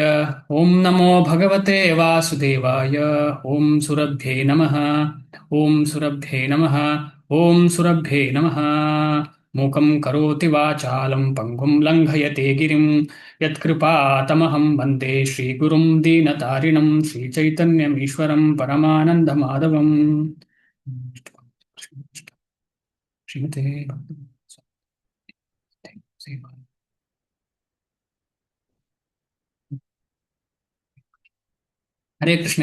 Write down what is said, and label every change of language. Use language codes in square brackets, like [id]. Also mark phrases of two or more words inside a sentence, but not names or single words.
[sa] ಓಂ ನಮೋ ಭಗವತೆ ವಾಸುದೇವಾಯ. ಓಂ ಸುರಭ್ಯೇ ನಮಃ. ಓಂ ಸುರಭ್ಯೇ ನಮಃ. ಓಂ ಸುರಭ್ಯೇ ನಮಃ. ಮೂಕಂ ಕರೋತಿ ವಾಚಾಲಂ ಪಂಗುಂ ಲಂಘಯತೆ ಗಿರಿಂ ಯತ್ಕೃಪಾತಮಹಂ ವಂದೇ ಶ್ರೀಗುರುಂ ದೀನತಾರಿಣಂ ಶ್ರೀಚೈತನ್ಯಮೀಶ್ವರಂ ಪರಮಾನಂದಮಾಧವಂ. ಶ್ರೀಮತೆ ಭಕ್ತಿ ಹರೇ ಕೃಷ್ಣ.